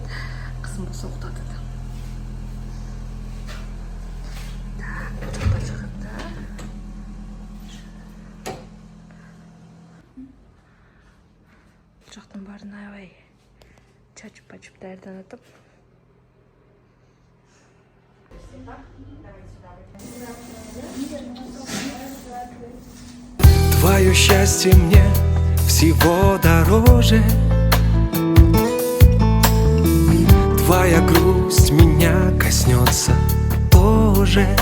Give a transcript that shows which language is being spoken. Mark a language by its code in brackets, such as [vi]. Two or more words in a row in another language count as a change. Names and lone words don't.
[ky] Кызым болсо уктап атат. Так, бул жакта жакында. Бул жактын баарын аябай чачып даярданатып. [ru] Твое счастье мне всего дороже. Твоя грусть меня коснется тоже.